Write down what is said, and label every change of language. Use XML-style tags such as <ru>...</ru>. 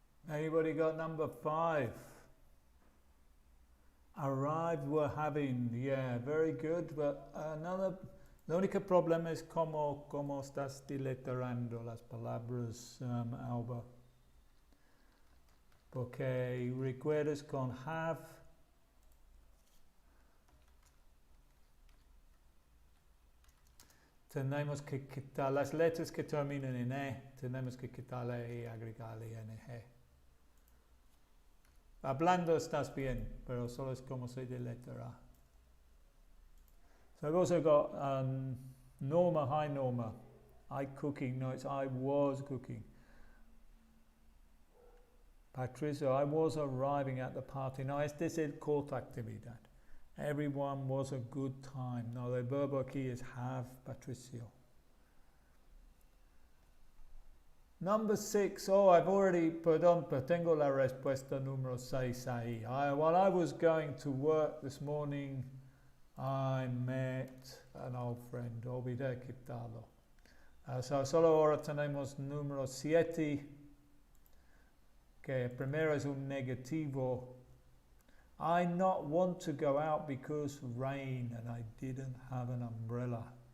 <en>Anybody got number 5? Arrived, we're having, yeah, very good. But the</en> <es>único problema es cómo estás delettrando las palabras, Alba. Porque recuerdas con have. Tenemos que quitar las letras que terminan en E, tenemos que quitarle y agregarle ing. Hablando estás bien, pero solo es como se deletra.</es> <en>So I've also got Norma, hi Norma. I cooking, no, it's I was cooking. Patricia, I was arriving at the party.</en> <es>No, este es el corta actividad.</es> <en>Everyone was a good time.</en> <es>No, el verbo aquí es have, Patricio.</es> <en>Number 6, oh, I've already,</en> <es>perdón, pero tengo la respuesta número 6 ahí.</es> <en>While I was going to work this morning, I met an old friend.</en> <es>Olvidé quitarlo. So solo ahora tenemos número 7, que primero es un negativo.</es> <en>I not want to go out because rain and I didn't have an umbrella.</en>